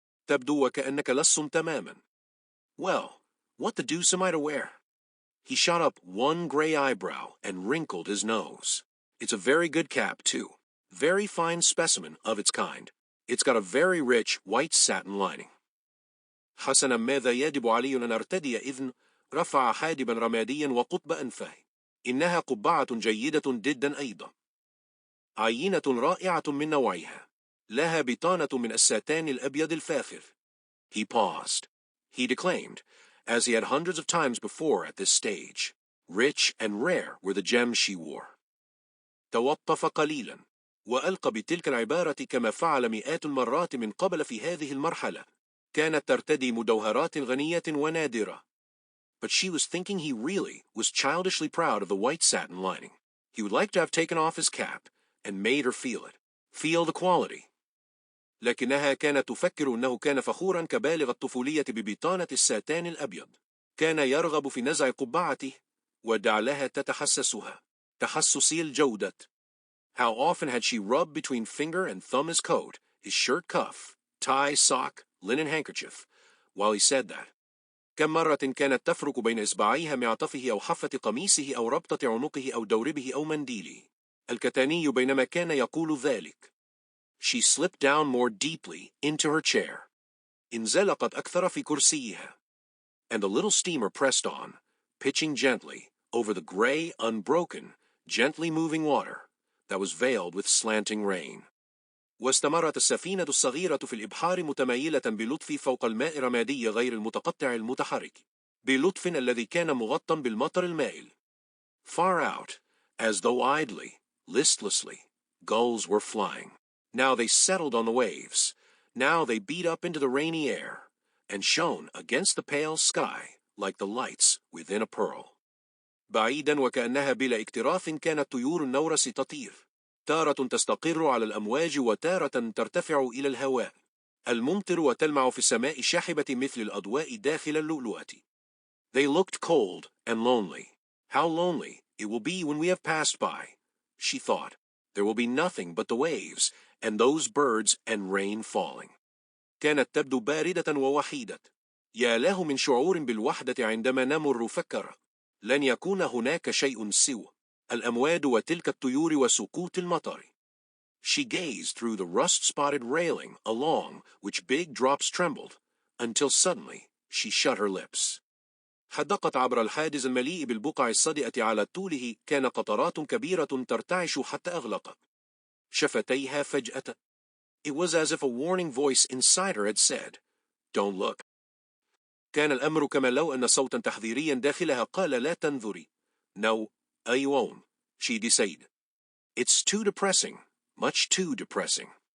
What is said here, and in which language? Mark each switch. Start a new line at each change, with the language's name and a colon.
Arabic: تبدو وكأنك لص تماما.
English: Well, what the deuce am I to wear? He shot up one gray eyebrow and wrinkled his nose. It's a very good cap, too. Very fine specimen of its kind. It's got a very rich white satin lining.
Arabic: حسنا، ماذا يجب علي أن أرتدي إذن؟ رفع حاجبا رماديا وقطب أنفه. إنها قبعة جيدة جدا أيضا. عينة رائعة من نوعها. لها بطانة من الساتان الأبيض الفاخر.
English: He paused. He declaimed, as he had hundreds of times before at this stage. Rich and rare were the gems she wore.
Arabic: توقف قليلا وألقى بتلك العبارة كما فعل مئات المرات من قبل في هذه المرحلة. كانت ترتدي مجوهرات غنية ونادرة.
English: But she was thinking he really was childishly proud of the white satin lining. He would like to have taken off his cap and made her feel it. Feel the quality.
Arabic: لكنها كانت تفكر أنه كان فخورا كبالغ الطفولية ببطانة الساتان الأبيض. كان يرغب في نزع قبعته ودعلها تتحسسها. تحسسي الجودة.
English: How often had she rubbed between finger and thumb his coat, his shirt cuff, tie, sock, linen handkerchief, while he said that.
Arabic: كم مرة كانت تفرك بين إصبعيها معطفه أو حافة قميصه أو ربطة عنقه أو دوربه أو منديله الكتاني بينما كان يقول ذلك.
English: She slipped down more deeply into her chair.
Arabic: انزلقت أكثر في كرسيها.
English: And the little steamer pressed on, pitching gently over the gray, unbroken, gently moving water that was veiled with slanting rain.
Arabic: واستمرت السفينة الصغيرة في الإبحار متمايلة بلطف فوق الماء رمادي غير المتقطع المتحرك. بلطف الذي كان مغطى بالمطر المائل.
English: Far out, as though idly, listlessly, gulls were flying. Now they settled on the waves. Now they beat up into the rainy air and shone against the pale sky like the lights within a pearl.
Arabic: بعيدا وكأنها بلا اكتراث كانت طيور النورس تطير. تارة تستقر على الأمواج وتارة ترتفع إلى الهواء. الممطر وتلمع في السماء شاحبة مثل الأضواء داخل اللؤلؤة.
English: They looked cold and lonely. How lonely it will be when we have passed by, she thought. There will be nothing but the waves and those birds and rain falling.
Arabic: كانت تبدو باردة ووحيدة. يا له من شعور بالوحدة عندما نمر، فكر. لن يكون هناك شيء سوى الأمواج وتلك الطيور وسقوط المطر.
English: She gazed through the rust-spotted railing along which big drops trembled, until suddenly she shut her lips.
Arabic: حدقت عبر الحاجز المليء بالبقع الصدئة على طوله كان قطرات كبيرة ترتعش حتى أغلقت شفتيها فجأة.
English: It was as if a warning voice inside her had said, "Don't look."
Arabic: كان الأمر كما لو أن صوتا تحذيريا داخلها قال لا تنظري.
English: No, I won't, she decided. It's too depressing, much too depressing.